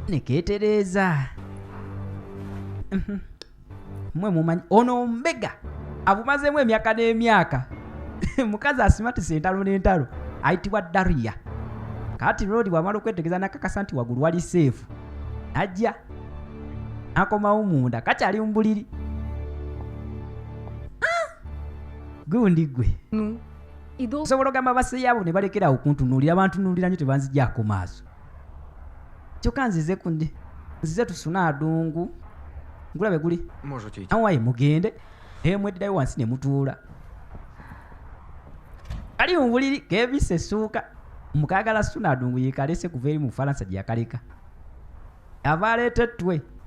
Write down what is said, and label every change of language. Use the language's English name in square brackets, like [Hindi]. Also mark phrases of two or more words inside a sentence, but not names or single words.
[Ganda] nekeetereeza mmwe mumanyi ono mbega abumazeemu emyaka n'emyaka mukazi asimatisa entalo n'entalo ayitibwa Daria. Kati Lodi bw'amala okwetegereza nakakasa nti waggulu wali seefu najja akomawo munda kakyali mu buliri. Gundi gwe [Russian] Ну, и долго... [Ganda] osobola ogamba baseyaabo ne balekerawo kuntunuulira bantunuulira nnyo tebanzijjaako maaso. Kyokka nzize tusuna adungu ngulabe guli [Russian] Можете идти. [Ganda] awaye mugende mweddayo wansi ne mutuula. Kali mu buliri keebisse essuuka mukagala suna adungu yeekalese kuva eri mu Bufalansa gye yakaleka ava aleeta ettwe.